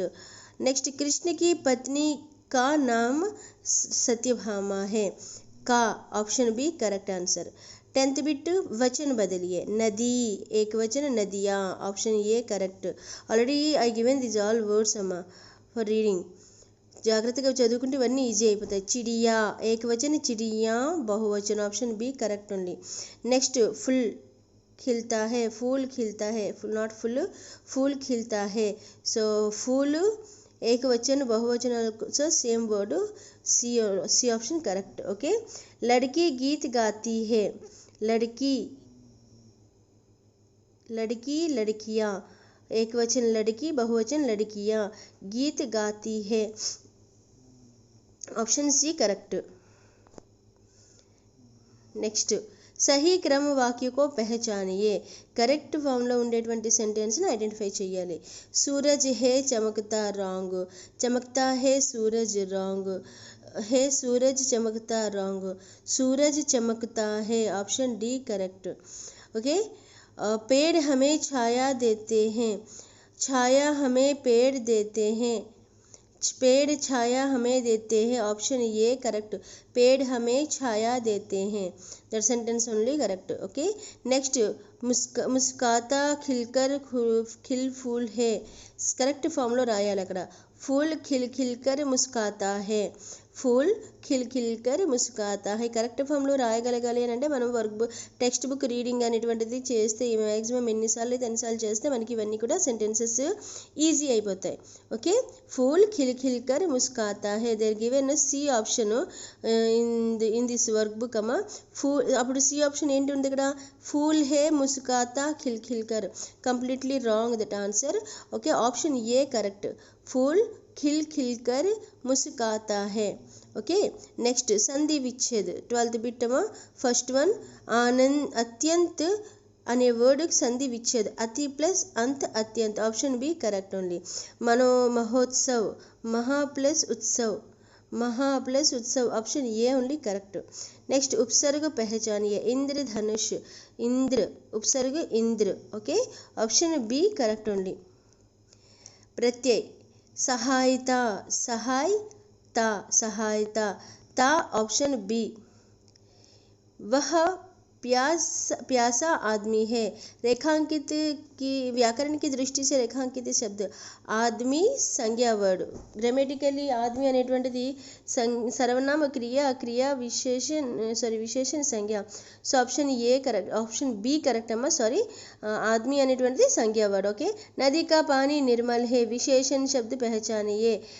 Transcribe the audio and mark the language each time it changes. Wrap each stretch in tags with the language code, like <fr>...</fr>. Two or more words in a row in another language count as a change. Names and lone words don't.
<hi>नेक्स्ट कृष्ण की पत्नी का नाम सत्यभामा है, का</hi> <en>option B correct answer.</en> <hi>10th बिट वचन बदलिए। नदी एक वचन नदियाँ</hi> <en>option A correct. already I given this all words अम्मा for reading,</en> <te>జాగ్రత్తగా చదువుకుంటే ఇవన్నీ ఈజీ అయిపోతాయి।</te> <hi>चिड़िया एकवचन चिड़िया बहुवचन</hi> <en>option B correct only.</en> <hi>నెక్స్ట్ ఫుల్ खिलता है, फूल खिलता है, नॉट फुल फूल खिलता है सो फूल एक वचन बहुवचन सो</hi> <en>same word C option correct okay.</en> <hi>लड़की गीत गाती है, लड़की लड़की लड़कियाँ एक वचन लड़की बहुवचन लड़कियाँ, गीत गाती है</hi> <en>option C correct.</en> <hi>नेक्स्ट सही क्रम वाक्य को पहचानिए।</hi> <en>correct form</en> <te>లో ఉండేటువంటి సెంటెన్స్ ని ఐడెంటిఫై చేయాలి।</te> <hi>सूरज है चमकता रॉन्ग, चमकता है सूरज रॉन्ग, है सूरज चमकता रॉन्ग, सूरज चमकता है</hi> <en>option D correct okay.</en> <hi>पेड़ हमें छाया देते हैं, छाया हमें पेड़ देते हैं, पेड़ छाया हमें देते हैं</hi> <en>option A correct.</en> <hi>पेड़ हमें छाया देते हैं</hi> <en>that sentence only correct okay.</en> <hi>नेक्स्ट मुस्काता खिलकर खिल फूल है</hi> <en>correct form</en> <te>లో రాయాలి అక్కడ।</te> <hi>फूल खिल खिलकर मुस्काता है, फूल खिल खिलकर मुस्काता है</hi> <te>కరెక్ట్ ఫామ్లో రాయగలగాలి అని అంటే మనం</te> <en>work text book reading</en> <te>అనేటువంటిది చేస్తే మ్యాక్సిమం ఎన్నిసార్లు అయితే ఎన్నిసార్లు చేస్తే మనకి ఇవన్నీ కూడా</te> <en>sentences easy</en> <te>అయిపోతాయి ఓకే।</te> <hi>फूल खिल खिलकर मुस्काता है</hi> <en>there given C option in this work book అమ్మా। ఫూల్ అప్పుడు సి ఆప్షన్ ఏంటి ఉంది ఇక్కడ</en> <hi>फूल है मुस्काता खिल खिलकर</hi> <en>completely wrong that answer okay option A correct.</en> <hi>फूल खिल खिल कर मुस्कुराता है।</hi> <en>okay, next</en> <hi>संधि विच्छेद 12th बिट्टमा</hi> <en>first one</en> <hi>आनंद अत्यंत అనే వర్డ్ संधि विच्छेद अति ప్లస్ अंत अत्यंत</hi> <en>option B correct only</en> <hi>मनो महोत्सव महा ప్లస్ ఉత్సవ్</hi> <en>option A only correct next</en> <hi>उपसर्ग पहचानिए इंद्रधनुष इंद्र उपसर्ग इंद्र ओके</hi> <en>option B correct only</en> <hi>प्रत्यय सहायता ता ऑप्शन बी वह प्यासा आदमी है रेखांकित की व्याकरण की दृष्टि से रेखांकित शब्द आदमी संज्ञा</hi> <en>word grammatically</en> <hi>आदमी అనేటువంటిది सर्वनाम क्रिया विशेषण संज्ञा</hi> <en>so option A correct option B correct amma sorry</en> <hi>आदमी అనేటువంటిది సంజ్ఞా వర్డ్ ఓకే नदी का पानी निर्मल है विशेषण शब्द पहचानिए</hi>